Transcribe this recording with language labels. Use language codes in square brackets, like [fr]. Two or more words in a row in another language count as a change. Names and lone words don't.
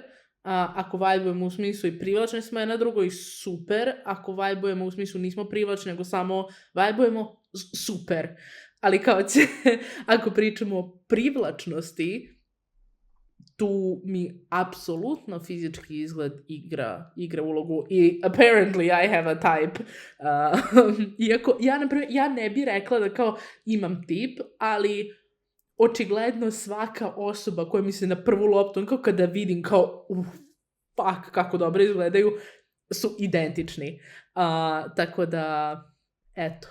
[sr] Ako vajbujemo u smislu i privlačni smo jedna drugo i super. Ako vajbujemo u smislu nismo privlačni, nego samo vajbujemo, super. Ali kao ako pričamo o privlačnosti, tu mi apsolutno fizički izgled igra ulogu i [en] apparently I have a type. [sr] Iako ja ne bi rekla da kao imam tip, ali očigledno svaka osoba koja mi se na prvu loptu, kao kada vidim kao fuck kako dobro izgledaju, su identični. Tako da, eto.